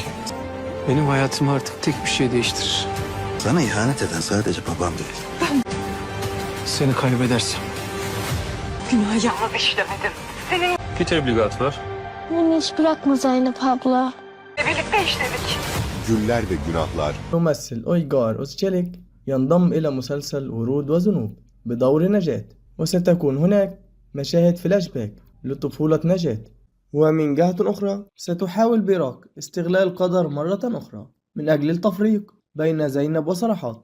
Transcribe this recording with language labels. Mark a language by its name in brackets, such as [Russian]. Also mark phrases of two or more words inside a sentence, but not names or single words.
[Turkish] Benim hayatımı artık tek bir şey değiştirir. Sana ihanet eden sadece babam değil. Seni kaybedersem. Günah yalnız işlemedim. Bir tebligat var. Beni hiç bırakma Zeynep abla. Birlikte işledik. Güller ve Günahlar [Arabic] ممثل أويغار أوستشيليك ينضم إلى مسلسل ورود وذنوب بدور نجاة، وستكون هناك مشاهد فلاش باك لطفولة نجاة. ومن جهة أخرى ستحاول بيراك استغلال القدر مرة أخرى من أجل التفريق بين زينب وصرحات.